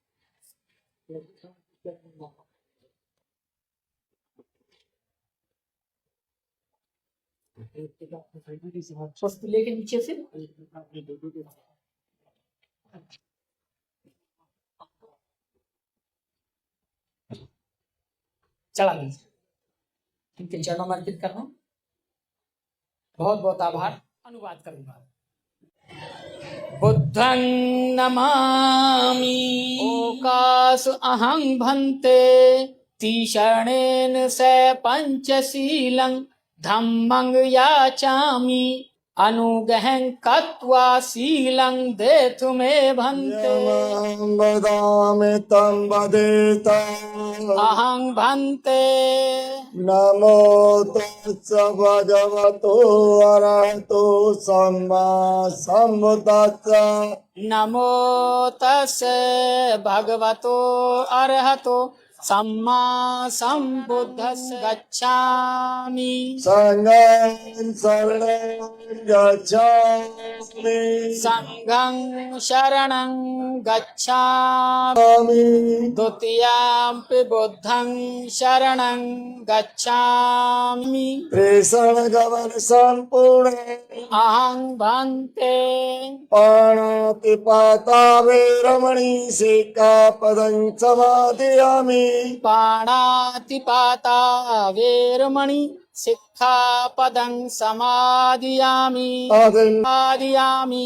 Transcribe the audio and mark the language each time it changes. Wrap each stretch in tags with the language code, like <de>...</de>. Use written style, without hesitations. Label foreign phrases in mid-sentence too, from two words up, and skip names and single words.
<hi>पुष्प लेके नीचे से चढ़ा दीजिए, इनके चरणों में अर्पित करना। बहुत बहुत आभार। अनुवाद करूंगा।</hi> <pi>बुद्धं नमामि ओकास अहं भन्ते तीशरणेन से पंचशीलं धम्मं याचामि अनुगहं कत्वा शीलं देतु मे भन्ते वदामि तं वदेता अहं भन्ते। नमो तस्स भगवतो अरहतो सम्मा सम्बुद्धस्स नमो तस्से भगवतो अरहतो सम्मा सम्बुद्धस्स। गच्छामि संघं शरणं गच्छामि संघं शरणं गच्छामि द्वितीयंपि बुद्धं शरणं गच्छामि</pi> <hi>त्रिशरणगमन संपूर्णे</hi> <pi>अहं भन्ते। पाणातिपाता वैरमणि सिक्खापदं समादयामि पाणातिपाता वेरमणि सिक्खापदं समादियामि समादियामि</pi>